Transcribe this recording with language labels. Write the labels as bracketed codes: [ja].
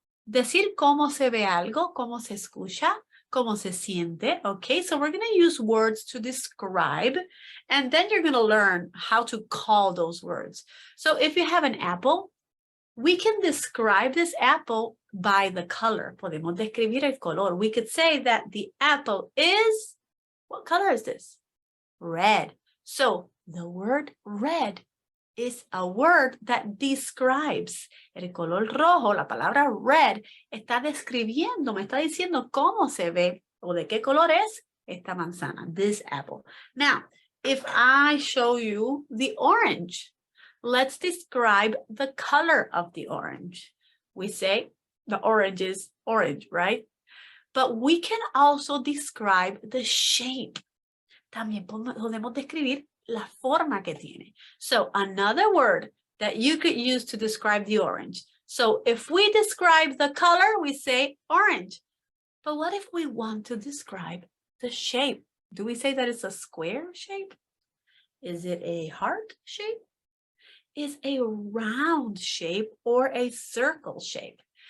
[es] Decir cómo se ve algo, cómo se escucha, cómo se siente. [en] Okay, so we're going to use words to describe, and then you're going to learn how to call those words. So if you have an apple, we can describe this apple by the color. [es] Podemos describir el color. [en] We could say that the apple is, what color is this? Red. So the word red is a word that describes. [es] El color rojo, la palabra red, está describiendo, me está diciendo cómo se ve o de qué color es esta manzana, [en] this apple. Now, if I show you the orange, let's describe the color of the orange. We say the orange is orange, right? But we can also describe the shape. [es] También podemos describir la forma que tiene. [en] So another word that you could use to describe the orange. So if we describe the color, we say orange. But what if we want to describe the shape? Do we say that it's a square shape? Is it a heart shape? Is a round shape or a circle shape?